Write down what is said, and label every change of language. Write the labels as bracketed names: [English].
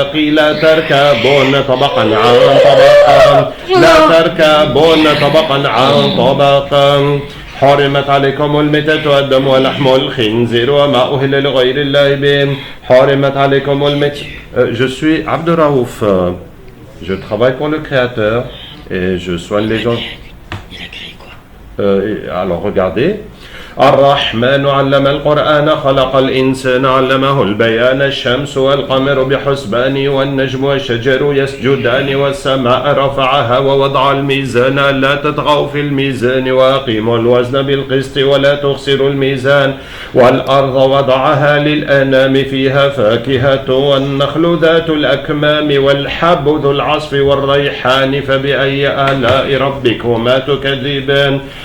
[Arabic] لا تركبون طبقا عن طبق لا تركبون طبقا عن طبق حرمت عليكم الميتة والدم ولحم الخنزير وما أهل لغير الله به حرمت عليكم الميتة. [French] Je suis Abdurraouf. Je travaille pour le Créateur et je soigne les gens. Il a créé quoi? Alors regardez. [Arabic] الرحمن علم القرآن خلق الإنسان علمه البيان الشمس والقمر بحسبان والنجم والشجر يسجدان والسماء رفعها ووضع الميزان لا تطغوا في الميزان وأقيموا الوزن بالقسط ولا تخسروا الميزان والأرض وضعها للأنام فيها فاكهة والنخل ذات الأكمام والحب ذو العصف والريحان فبأي آلاء ربكما تكذبان